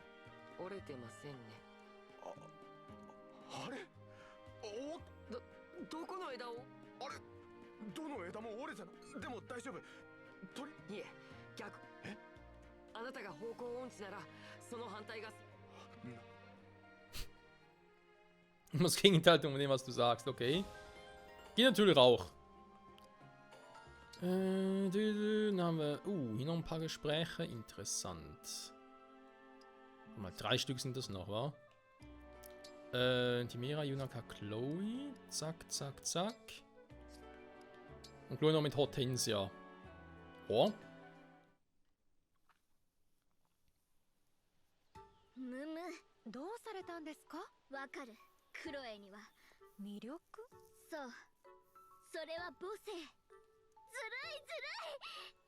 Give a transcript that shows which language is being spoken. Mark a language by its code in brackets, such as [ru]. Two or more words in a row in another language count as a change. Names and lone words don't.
[ja] 折れてませんね。あれ？どこの枝を？あれ？どの枝も折れてない。でも大丈夫。いえ、逆。あなたが方向音痴ならその反対が。 [de] Das Gegenteil von dem, was du sagst, okay. Geht natürlich auch. Dann haben wir. Hier noch ein paar Gespräche. Interessant. Mal 3 Stück sind das noch, wa? Timera, Yunaka, Chloe. Zack, zack, zack. Und Chloe noch mit Hortensia. Oh. [ja] どうされたんですか？わかる。クロエには魅力？そう。それは母性。ずるいずるい。